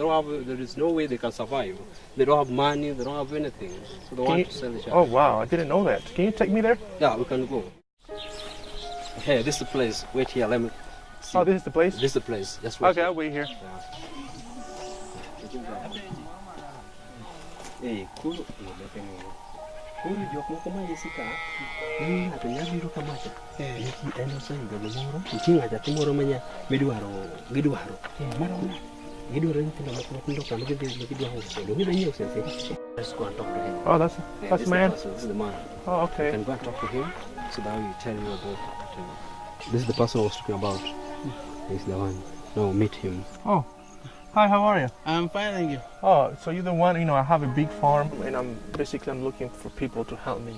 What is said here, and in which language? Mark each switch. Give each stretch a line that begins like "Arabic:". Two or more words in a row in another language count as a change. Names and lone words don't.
English: There is no way they can survive. They don't have money, they don't have anything. So they want to sell the child. Oh wow, I didn't know that. Can you take me there? Yeah, we can go. Hey, this is the place. Wait here, let me see. Oh, this is the place? This is the place. Just wait. Okay, I'll wait here. Hey, cool.
Luo (Kenya and Tanzania): Kuru jok moko ma isika ng'ato nyalo biro kamacha niki en oseyudo gimoro nitie ng'ato moro ma gidwaro nyithindo moko matindo kama gidwaro uso gidwa nyiewo sese.
English: Let's go and talk to him. Oh, that's This man. This is the man. Oh, okay. You can go and talk to him so that he will tell you about this is the person I was talking about. He's the one. Now meet him. Oh, hi, how are you? I'm fine, thank you. Oh, so you're the one, I have a big farm and I'm looking for people to help me.